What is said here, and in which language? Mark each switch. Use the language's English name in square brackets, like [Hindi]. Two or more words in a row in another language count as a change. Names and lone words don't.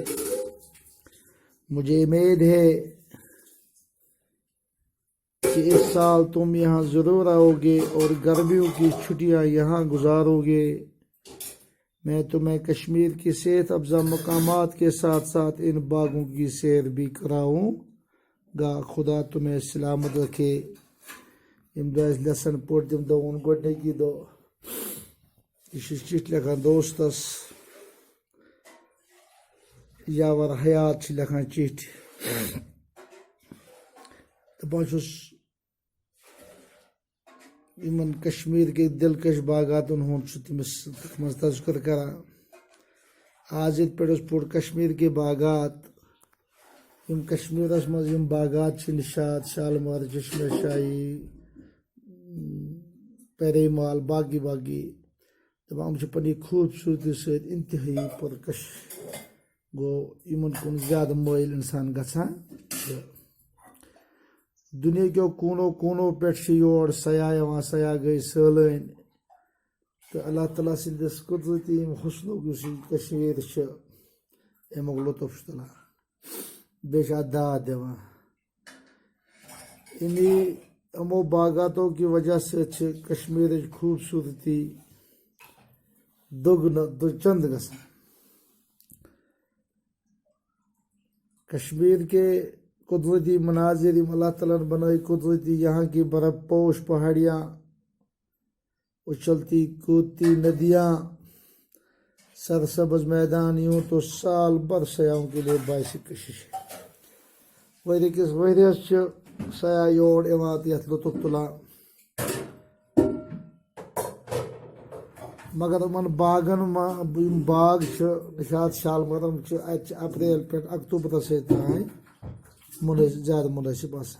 [Urdu] مجھے امید ہے کہ اس سال تم یہاں ضرور آؤ گے اور گرمیوں کی چھٹیاں یہاں گزارو گے۔ میں تمہیں کشمیر کی صحت افزا مقامات کے ساتھ ساتھ ان باغوں کی سیر بھی کراؤں گا۔ خدا تمہیں سلامت رکھے۔ [Kashmiri] یم دو لیسن پور تم دون گۄڈنِکی دۄہ یہ چٹھ لکھان دوستس، یاور حیات لکھان چٹھ دپان چھُس یمن کشمیر کے دلکش باغاتن ہُنٛد چھُ تٔمِس تتھ منٛز تذکر کران۔ آز ییٚتہِ پٮ۪ٹھ أسۍ پوٚر کشمیر کے باغات، یم کشمیرس منٛز یم باغات چھِ، نشاط، شالمار، چشمہ شاہی، پیری مال، باقی باقی، دپان یِم چھِ پننہِ خوبصورتی سۭتۍ انتہٲئی پرکش، گوٚو یمن کُن زیادٕ مٲیل انسان گژھان چھُ۔ دنیا کیو کوٗنو کوٗنو پٮ۪ٹھ چھِ یور سیاح یِوان، سیاح گٔے سٲلٲنۍ، تہٕ اللہ تعالیٰ سٕنٛدِس قدرتی یِم حسنُک یُس یہِ کشمیٖر چھِ، امیُک لطف چھُ تُلان، بیٚیہِ چھِ اتھ داد دِوان۔ یِمو باغاتو کی وجہ سۭتۍ چھِ کشمیرٕچ خوبصورتی دُگنہٕ چند گژھان۔ [Urdu] کشمیر کے قدرتی مناظر یم اللہ تعالیٰ نے بنائی قدرتی، یہاں کی برف پوش پہاڑیاں، اچھلتی کودتی ندیاں، سرسبز میدان، یوں تو سال بھر سیاحوں کے لیے باعث کشش ہے۔ [Kashmiri] ؤری کِس ؤریس چھِ سیاح یور یِوان تہٕ یتھ لطف تُلان، مگر یِمن باغن یِم باغ چھِ نشاط شالمرن چھِ، اتہِ چھِ اپریل پٮ۪ٹھ اکتوبرسٕے تانۍ زیادٕ منٲسب آسان۔